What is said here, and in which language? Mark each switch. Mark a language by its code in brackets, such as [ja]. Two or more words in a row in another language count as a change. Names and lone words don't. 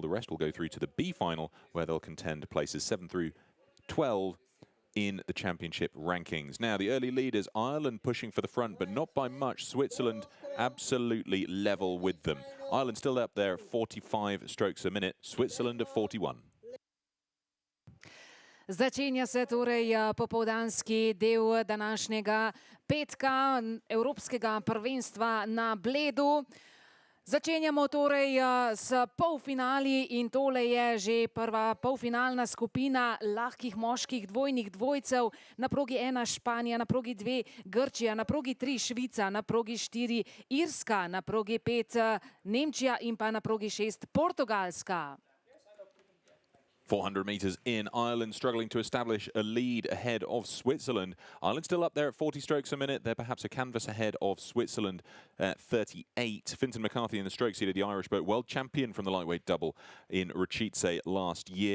[en] The rest will go through to the B final, where they'll contend places 7 through 12 in the championship rankings. Now, the early leaders, Ireland pushing for the front, but not by much. Switzerland absolutely level with them. Ireland still up there at 45 strokes a minute. Switzerland at 41. [sl] Začenja se torej popoldanski del današnjega petka Evropskega prvenstva na Bledu. Začenjamo torej s polfinali in tole je že prva polfinalna skupina lahkih moških dvojnih dvojcev. Na progi 1 Španija, na progi 2 Grčija, na progi 3 Švica, na progi 4 Irska, na progi 5 Nemčija in pa na progi 6 Portugalska. [en] 400 metres in, Ireland struggling to establish a lead ahead of Switzerland. Ireland still up there at 40 strokes a minute. They're perhaps a canvas ahead of Switzerland at 38. Fintan McCarthy in the stroke seat of the Irish boat, world champion from the lightweight double in Rachice last year.